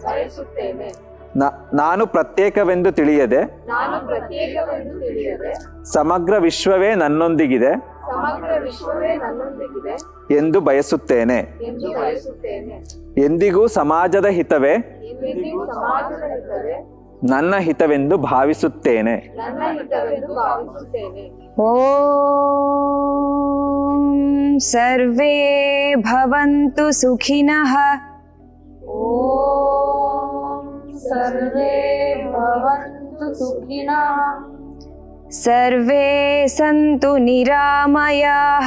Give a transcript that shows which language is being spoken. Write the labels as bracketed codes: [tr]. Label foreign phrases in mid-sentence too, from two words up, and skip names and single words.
[kn] ನಾನು ಪ್ರತ್ಯೇಕವೆಂದು ತಿಳಿಯದೆ ಸಮಗ್ರ ವಿಶ್ವವೇ ನನ್ನೊಂದಿಗಿದೆ ಎಂದು ಬಯಸುತ್ತೇನೆ. ಎಂದಿಗೂ ಸಮಾಜದ ಹಿತವೇ ನನ್ನ ಹಿತವೆಂದು ಭಾವಿಸುತ್ತೇನೆ. [sa] ಓಂ ಸರ್ವೇ ಭವಂತು ಸುಖಿನಃ. सर्वे भवन्तु सुखिनः. सर्वे सन्तु निरामयाः.